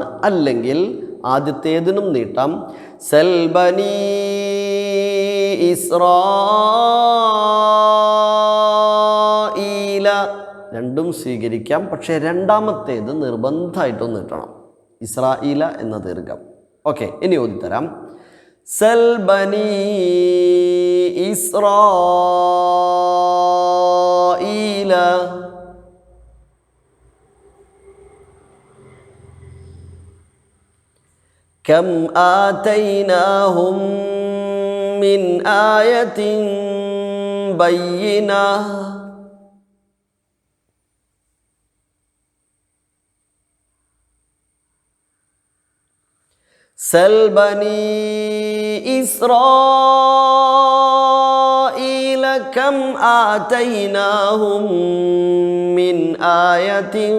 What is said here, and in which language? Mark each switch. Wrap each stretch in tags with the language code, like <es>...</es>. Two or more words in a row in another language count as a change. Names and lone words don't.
<ml>അല്ലെങ്കിൽ ആദ്യത്തേതിനും നീട്ടാം.</ml> <ar>سل بني إسرائيل</ar> <ml>രണ്ടും സ്വീകരിക്കാം. പക്ഷേ രണ്ടാമത്തേത് നിർബന്ധമായിട്ടും നീട്ടണം. ഇസ്രാഈല എന്ന ദീർഘം. ഓക്കെ, ഇനി ഓതിത്തരാം.</ml> <ar>سل بني إسرائيل كم آتيناهم من آية بينة سل بني إسرائيل كم آتيناهم من آية</ar>